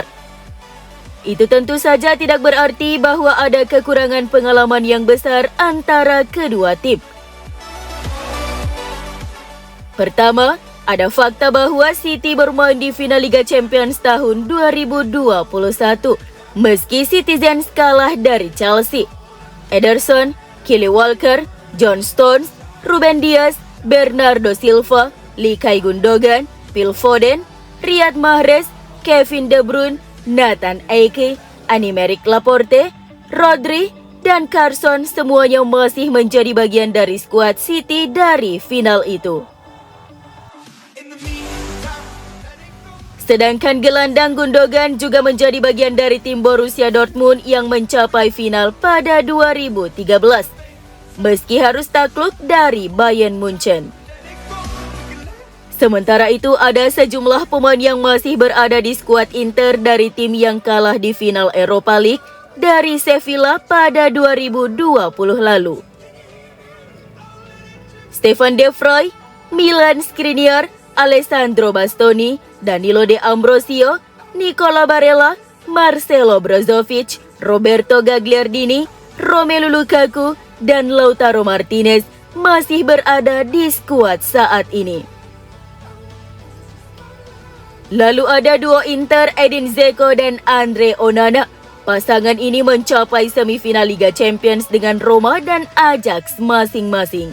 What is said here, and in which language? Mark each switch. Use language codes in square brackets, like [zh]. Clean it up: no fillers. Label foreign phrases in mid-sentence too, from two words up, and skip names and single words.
[id] Itu tentu saja tidak berarti bahwa ada kekurangan pengalaman yang besar antara kedua tim. Pertama, ada fakta bahwa City bermain di final Liga Champions tahun 2021, meski Citizens kalah dari Chelsea. Ederson, Kyle Walker, John Stones, Ruben Dias, Bernardo Silva, Ilkay Gundogan, Phil Foden, Riyad Mahrez, Kevin De Bruyne, Nathan Ake, Aymeric Laporte, Rodri, dan Carson semuanya masih menjadi bagian dari skuad City dari final itu. Sedangkan gelandang Gundogan juga menjadi bagian dari tim Borussia Dortmund yang mencapai final pada 2013, meski harus takluk dari Bayern Munchen. Sementara itu, ada sejumlah pemain yang masih berada di skuad Inter dari tim yang kalah di final Europa League dari Sevilla pada 2020 lalu. Stefan De Vrij, Milan Skriniar, Alessandro Bastoni, Danilo De Ambrosio, Nicola Barella, Marcelo Brozovic, Roberto Gagliardini, Romelu Lukaku, dan Lautaro Martinez masih berada di skuad saat ini. Lalu ada duo Inter, Edin Dzeko dan Andre Onana. Pasangan ini mencapai semifinal Liga Champions dengan Roma dan Ajax masing-masing.